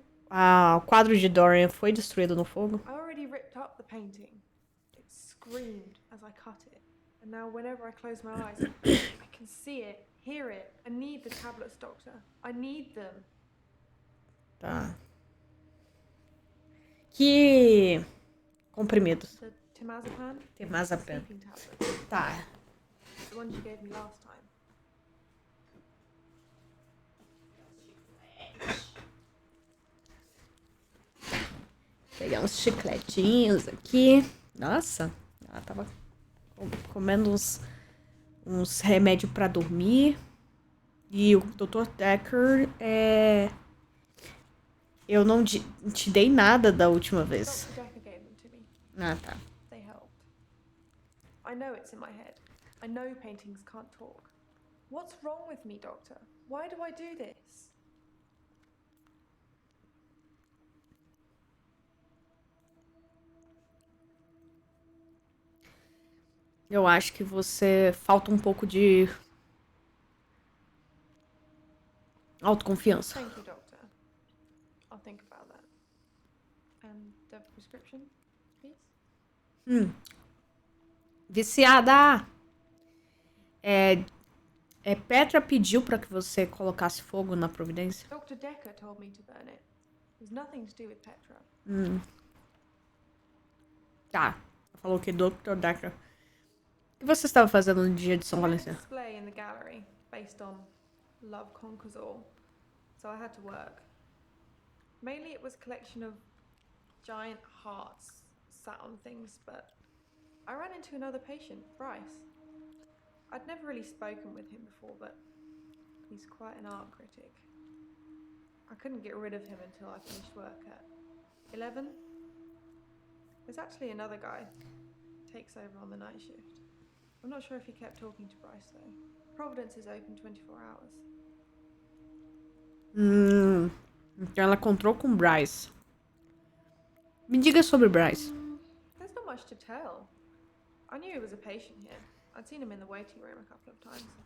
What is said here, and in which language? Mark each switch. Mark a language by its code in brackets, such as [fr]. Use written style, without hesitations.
[pt] O quadro de Dorian foi destruído no fogo? [en] I already ripped up the painting. It screamed as I cut it. And now whenever I close my eyes, I can see it, hear it. I need the tablets, Doctor. I need them. [pt] Tá. Que comprimidos? [en] The temazepam? Temazepam. Sleeping tablets. [pt] Tá. [en] The ones you gave me last time. [pt] Pegar uns chicletinhos aqui. Nossa, ela tava comendo uns remédios pra dormir. E o Dr. Dekker eu não te dei nada da última vez. [en] Dr. Dekker gave them to me. [pt] Ah, tá. [en] They helped. I know it's in my head. I know paintings can't talk. What's wrong with me, Doctor? Why do I do this? [pt] Eu acho que você falta um pouco de autoconfiança. [en] Thank you, Doctor. I'll think about that. And the prescription, please? [pt] Viciada! Petra pediu pra que você colocasse fogo na providência? [en] Dr. Dekker told me to burn it. It was nothing to do with Petra. [pt] Tá. Falou que Dr. Dekker. O que você estava fazendo no dia de São [en] We had a [pt] Valentim? [en] display in the gallery based on Love Conquers All, so I had to work. Mainly it was a collection of giant hearts sat on things, but I ran into another patient, Bryce. I'd never really spoken with him before, but he's quite an art critic. I couldn't get rid of him until I finished work at 11. There's actually another guy takes over on the night shift. I'm not sure if he kept talking to Bryce though. Providence is open 24 hours. [pt] Então ela encontrou com Bryce. Me diga sobre Bryce. [en] There's not much to tell. I knew he was a patient here. I'd seen him in the waiting room a couple of times.